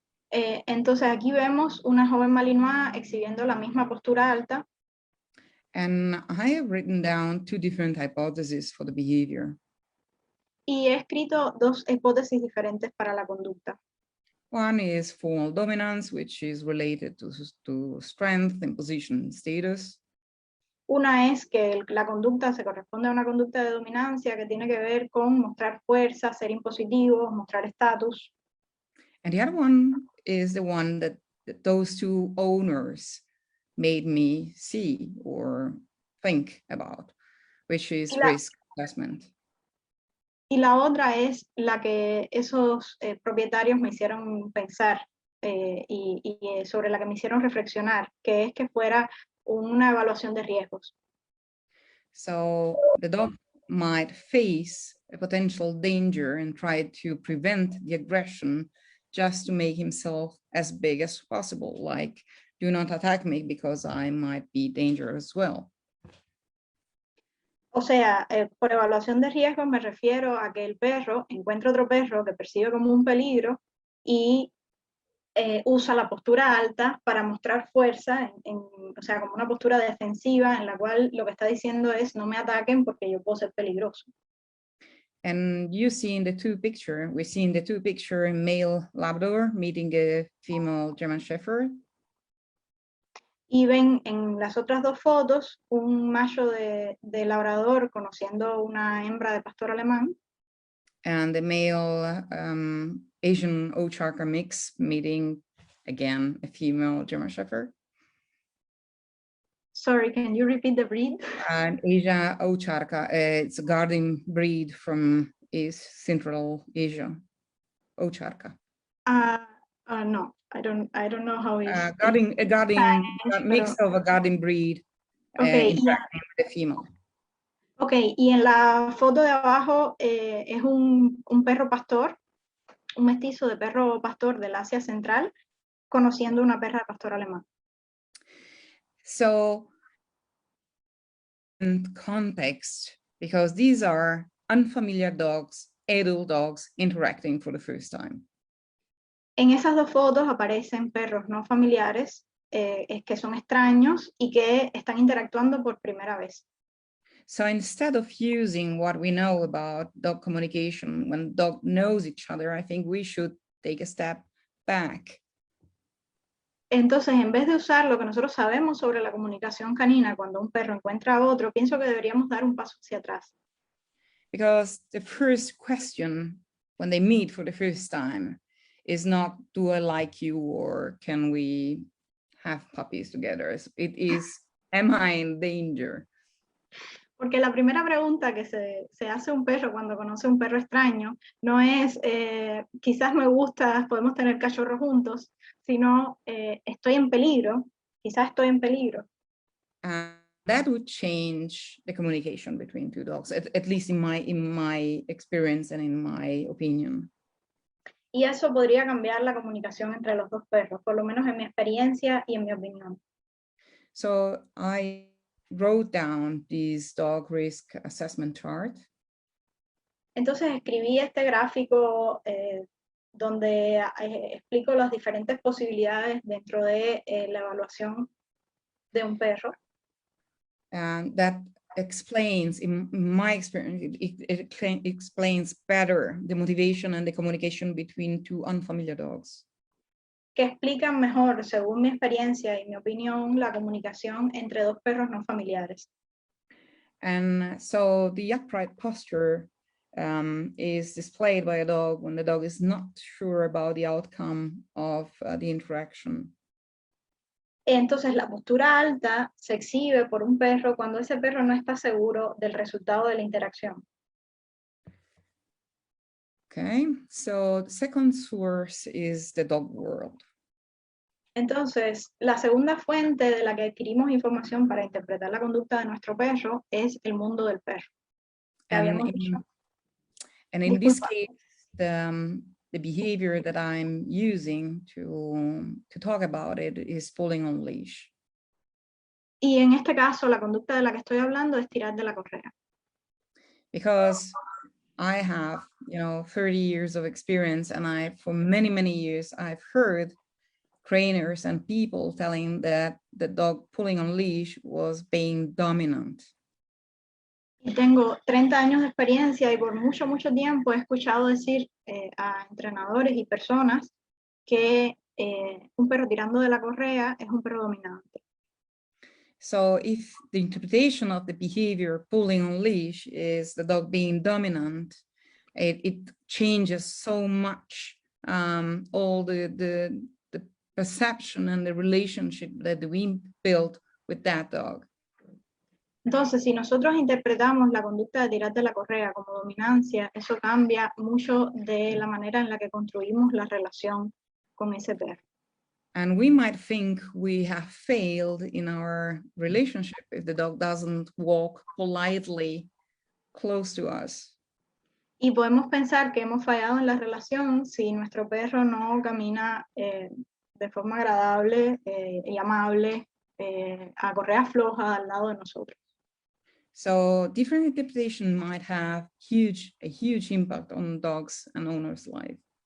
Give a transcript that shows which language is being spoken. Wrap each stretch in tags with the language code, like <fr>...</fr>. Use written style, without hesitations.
<es>Entonces aquí vemos una joven Malinois exhibiendo la misma postura alta.</es> <en>And I have written down 2 different hypotheses for the behavior.</en> <es>Y he escrito 2 hipótesis diferentes para la conducta.</es> <en>One is formal dominance, which is related to strength, imposition, status.</en> <es>Una es que la conducta se corresponde a una conducta de dominancia que tiene que ver con mostrar fuerza, ser impositivos, mostrar estatus.</es> <en>And the other one is the one that those 2 owners made me see or think about, which is risk assessment.</en> <es>Y la otra es la que esos propietarios me hicieron pensar y sobre la que me hicieron reflexionar, que es que fuera una evaluación de riesgos.</es> <en>So the dog might face a potential danger and try to prevent the aggression just to make himself as big as possible, like, do not attack me because I might be dangerous as well.</en> <es>O sea, por evaluación de riesgos me refiero a que el perro encuentra otro perro que percibe como un peligro y usa la postura alta para mostrar fuerza, o sea, como una postura defensiva en la cual lo que está diciendo es no me ataquen porque yo puedo ser peligroso.</es> <en>And you see in the 2 picture, we see in the 2 picture a male Labrador meeting a female German Shepherd.</en> <es>Y ven en las otras 2 fotos un macho de labrador conociendo una hembra de pastor alemán.</es> <en>And the male Asian Ocharka mix meeting again a female German Shepherd. Sorry, can you repeat the breed? An Asia Ocharka, it's a guarding breed from East Central Asia. Ocharka. No, I don't know how it's. A mix of a guarding breed interacting with a female.</en> <es>Ok, y en la foto de abajo es un perro pastor, un mestizo de perro pastor del Asia Central, conociendo una perra de pastor alemán.</es> <en>So, in context, because these are unfamiliar dogs, adult dogs interacting for the first time.</en> <es>En esas 2 fotos aparecen perros no familiares que son extraños y que están interactuando por primera vez.</es> <en>So instead of using what we know about dog communication, when dog knows each other, I think we should take a step back.</en> <es>Entonces, en vez de usar lo que nosotros sabemos sobre la comunicación canina cuando un perro encuentra a otro, pienso que deberíamos dar un paso hacia atrás.</es> <en>Because the first question when they meet for the first time is not, do I like you, or can we have puppies together? It is, am I in danger?</en> <es>Porque la primera pregunta que se hace un perro cuando conoce un perro extraño no es, quizás me gustas, podemos tener cachorros juntos, sino, estoy en peligro, quizás estoy en peligro.</es> <en>That would change the communication between two dogs, at least in my experience and in my opinion.</en> <es>Y eso podría cambiar la comunicación entre los dos perros, por lo menos en mi experiencia y en mi opinión.</es> <en>So I wrote down this dog risk assessment chart.</en> <es>Entonces escribí este gráfico donde explico las diferentes posibilidades dentro de la evaluación de un perro.</es> <en>And that explains, in my experience, it explains better the motivation and the communication between two unfamiliar dogs.</en> <es>Que explican mejor, según mi experiencia y mi opinión, la comunicación entre dos perros no familiares.</es> <en>And so the upright posture is displayed by a dog when the dog is not sure about the outcome of the interaction.</en> <es>Entonces la postura alta se exhibe por un perro cuando ese perro no está seguro del resultado de la interacción.</es> <en>Okay, so the second source is the dog world.</en> <es>Entonces, la segunda fuente de la que adquirimos información para interpretar la conducta de nuestro perro es el mundo del perro.</es> <en>And in this case, the behavior that I'm using to talk about it is pulling on leash.</en> <es>Y en este caso, la conducta de la que estoy hablando es tirar de la correa.</es> <en>Because I have, 30 years of experience, and for many, many years, I've heard trainers and people telling that the dog pulling on leash was being dominant.</en> <es>Y tengo 30 años de experiencia y por mucho, mucho tiempo he escuchado decir a entrenadores y personas que un perro tirando de la correa es un perro dominante.</es> <en>So if the interpretation of the behavior pulling on leash is the dog being dominant, it changes so much all the perception and the relationship that we built with that dog.</en> <es>Entonces, si nosotros interpretamos la conducta de tirar de la correa como dominancia, eso cambia mucho de la manera en la que construimos la relación con ese perro.</es> <en>And we might think we have failed in our relationship if the dog doesn't walk politely close to us.</en> <es>Y podemos pensar que hemos fallado en la relación si nuestro perro no camina de forma agradable y amable a correa floja al lado de nosotros.</es> <en>So different interpretation might have a huge impact on dogs and owners' life.</en>